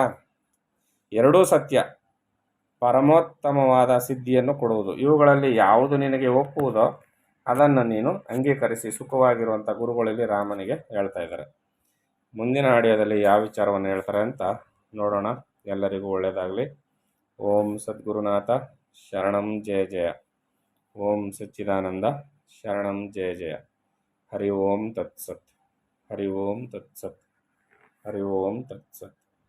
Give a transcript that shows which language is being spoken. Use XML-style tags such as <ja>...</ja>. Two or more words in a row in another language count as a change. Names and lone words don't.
<kn>ಎರಡೂ ಸತ್ಯ, ಪರಮೋತ್ತಮವಾದ ಸಿದ್ಧಿಯನ್ನು ಕೊಡುವುದು. ಇವುಗಳಲ್ಲಿ ಯಾವುದು ನಿನಗೆ ಒಪ್ಪುವುದೋ ಅದನ್ನು ನೀನು ಅಂಗೀಕರಿಸಿ ಸುಖವಾಗಿರುವಂಥ ಗುರುಗಳಲ್ಲಿ ರಾಮನಿಗೆ ಹೇಳ್ತಾ ಇದ್ದಾರೆ. ಮುಂದಿನ ಆಡಿಯೋದಲ್ಲಿ ಯಾವ ವಿಚಾರವನ್ನು ಹೇಳ್ತಾರೆ ಅಂತ ನೋಡೋಣ. ಎಲ್ಲರಿಗೂ ಒಳ್ಳೆಯದಾಗಲಿ.</kn> <sa>ಓಂ ಸದ್ಗುರುನಾಥ ಶರಣಂ ಜಯ ಜಯ. ಓಂ ಸಚ್ಚಿದಾನಂದ ಶರಣಂ ಜಯ ಜಯ. ಹರಿ ಓಂ ತತ್ಸತ್. ಹರಿ ಓಂ ತತ್ಸತ್. ಹರಿ ಓಂ ತತ್ಸತ್.</sa>